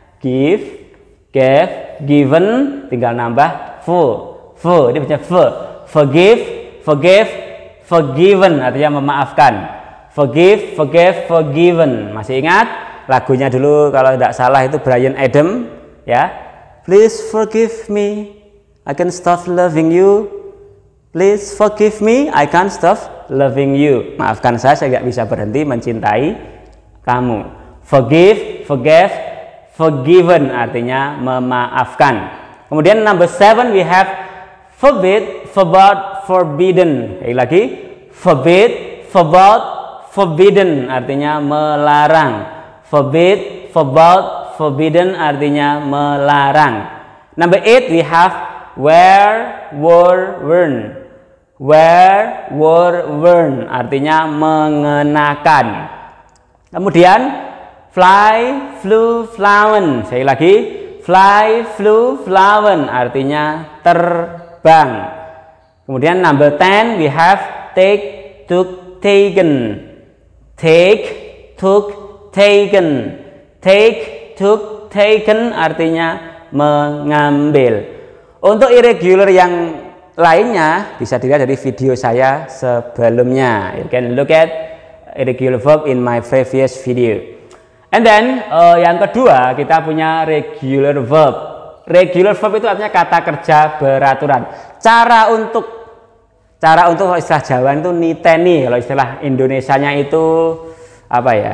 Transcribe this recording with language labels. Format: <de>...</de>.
<en>Give, gave, given,</en> <id>tinggal nambah for. Ini baca for.</id> <en>Forgive, forgive, forgiven</en> <id>artinya memaafkan.</id> <en>Forgive, forgive, forgiven.</en> <id>Masih ingat lagunya dulu kalau tidak salah itu Bryan Adams ya.</id> <en>Please forgive me, I can stop loving you. Please forgive me, I can't stop loving you.</en> <id>Maafkan saya nggak bisa berhenti mencintai kamu.</id> <en>Forgive, forgive, forgiven</en> <id>artinya memaafkan. Kemudian</id> <en>number 7 we have forbid, forbade, forbidden.</en> <id>Lagi,</id> <en>forbid, forbade, forbidden</en> <id>artinya melarang.</id> <en>Forbid, forbade, forbidden</en> <id>artinya melarang.</id> <en>Number 8 we have wear, wore, worn. Wear, wore, worn</en> <id>artinya mengenakan. Kemudian</id> <en>fly, flew, flown.</en> <id>Sekali lagi,</id> <en>fly, flew, flown</en> <id>artinya terbang. Kemudian</id> <en>number 10 we have take, took, taken. Take, took, taken. Take, took, taken</en> <id>artinya mengambil. Untuk irregular yang lainnya bisa dilihat dari video saya sebelumnya.</id> <en>You can look at irregular verb in my previous video. And then</en> <id>yang kedua kita punya regular verb. Regular verb itu artinya kata kerja beraturan. Cara untuk istilah Jawa itu niteni, kalau istilah Indonesianya itu apa ya?</id>